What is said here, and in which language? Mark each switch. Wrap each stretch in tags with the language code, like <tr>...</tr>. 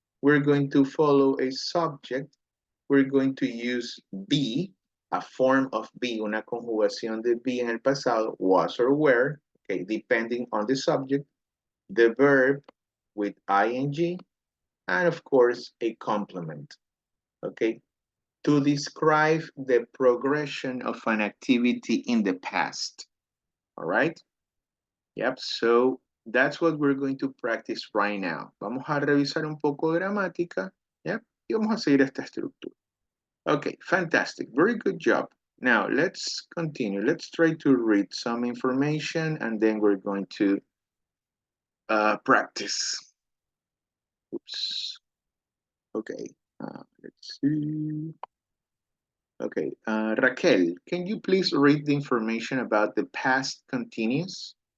<en>We're going to follow a subject. We're going to use be, a form of be,</en> <es>una conjugación de be en el pasado,</es> <en>was or were, okay, depending on the subject, the verb with ing, and of course, a complement, okay, to describe the progression of an activity in the past. All right? Yep, so that's what we're going to practice right now.</en> <es>Vamos a revisar un poco de gramática, yep, y vamos a seguir esta estructura.</es> <en>Okay, fantastic. Very good job. Now, let's continue. Let's try to read some information and then we're going to practice. Oops. Okay, let's see. Okay, Raquel, can you please read the information about the past continuous?</en>